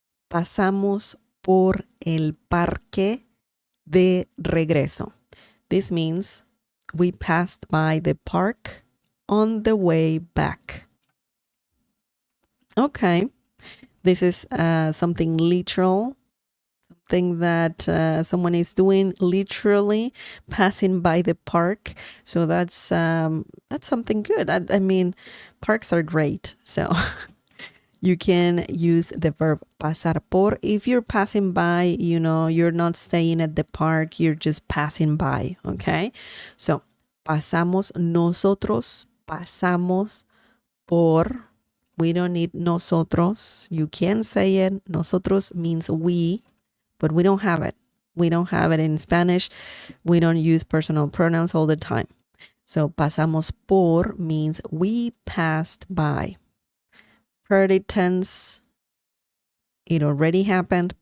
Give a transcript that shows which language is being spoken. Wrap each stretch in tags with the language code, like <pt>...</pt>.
<es>Pasamos por el parque de regreso.</es> <en>This means we passed by the park on the way back. Okay, this is something literal, something that someone is doing literally, passing by the park. So that's something good. I mean, parks are great. So You can use the verb pasar por if you're passing by, you're not staying at the park, you're just passing by, okay?</en> <es>So, pasamos nosotros, pasamos por.</es> <en>We don't need nosotros. You can say it. Nosotros means we, but we don't have it. We don't have it in Spanish. We don't use personal pronouns all the time. So pasamos por means we passed by. Present tense, it already happened.</en>